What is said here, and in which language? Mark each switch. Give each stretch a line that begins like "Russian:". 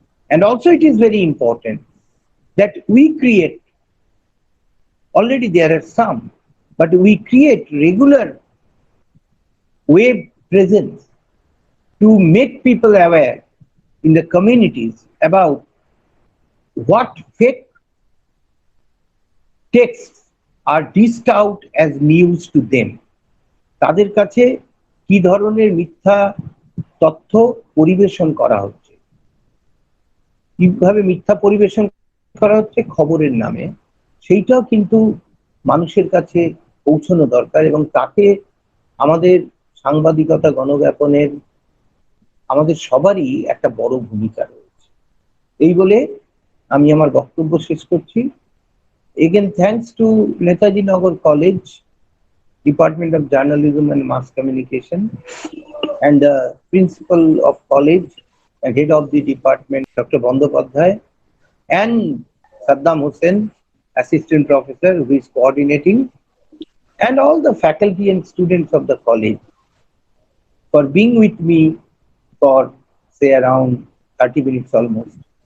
English: And also it is very important that we create, already there are some, but we create regular web presence to make people aware in the communities about what fake texts are dished out as news to them.
Bangla: তাদের কাছে কি ধরনের মিথ্যা তথ্য পরিবেশন করা হচ্ছে, কিভাবে মিথ্যা পরিবেশন করা হচ্ছে খবরের নামে, সেইটাও কিন্তু মানুষের কাছে পৌঁছানো দরকার। এবং তাতে আমাদের সাংবাদিকতা, গণজ্ঞাপনের, আমাদের সবারই একটা বড় ভূমিকা রয়েছে। এই বলে আমি আমার বক্তব্য শেষ করছি
English: Again, thanks to Netaji Nagar College, Department of Journalism and Mass Communication, and the principal of college and head of the department, Dr. Bandopadhyay, and Saddam Hussain, assistant professor who is coordinating, and all the faculty and students of the college for being with me for say around 30 minutes almost.